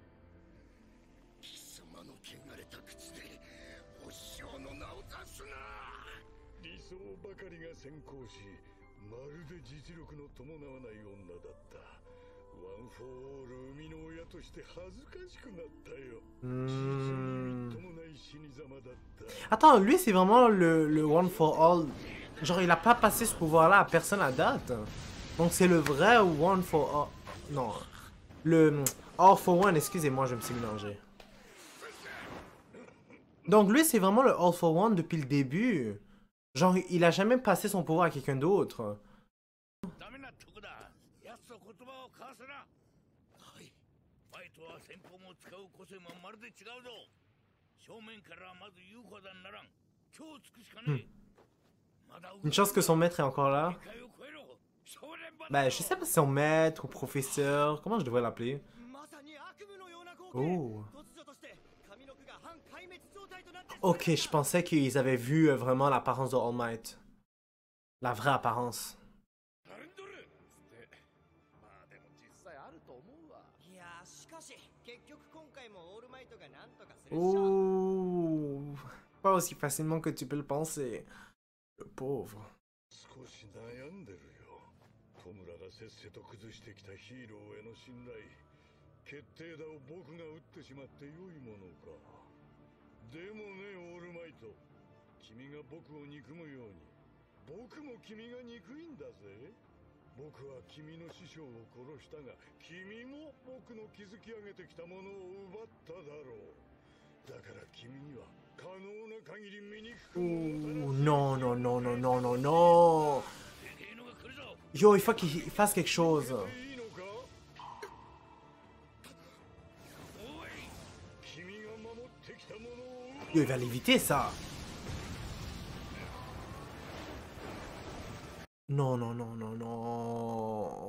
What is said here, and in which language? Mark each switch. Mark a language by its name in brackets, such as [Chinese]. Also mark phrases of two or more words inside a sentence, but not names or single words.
[Japanese] 貴様の汚れた口でお師匠の名を出すな。理想ばかりが先行し、まるで実力の伴わない女だった。ワン・フォー・オール生みの親として恥ずかしくなったよ。実にみっともない死に様だった。 [French] Attends, lui c'est vraiment le One for All. Genre il a pas passé ce pouvoir là à personne à date. Donc c'est le vrai One for All. Non. Le All for One, excusez-moi, je me suis mélangé. Donc lui c'est vraiment le All for One depuis le début. Genre il a jamais passé son pouvoir à quelqu'un d'autre. [Japanese] ダメなとこだ。奴と言葉を交わすな。はい。ファイトは戦法も使う個性もまるで違うぞ。正面からまず言うほどならん。今日つくしかねえ。 [French] Une chance que son maître est encore là. Ben, je sais pas si son maître ou professeur. Comment je devrais l'appeler? Oh. Ok, je pensais qu'ils avaient vu vraiment l'apparence de All Might. La vraie apparence. Oh. Pas aussi facilement que tu peux le penser. Le pauvre. [Japanese] 少し悩んでるよ。トムラがせっせと崩してきたヒーローへの信頼。決定打を僕が打ってしまって良いものか。でもね、オールマイト。君が僕を憎むように、僕も君が憎いんだぜ。僕は君の師匠を殺したが、君も僕の築き上げてきたものを奪っただろう。だから君には可能な限り醜くも [French] Non, non, non, non, non, non, non. Yo, il faut qu'il fasse quelque chose. Yo, il va l'éviter, ça. Non, non, non, non, non.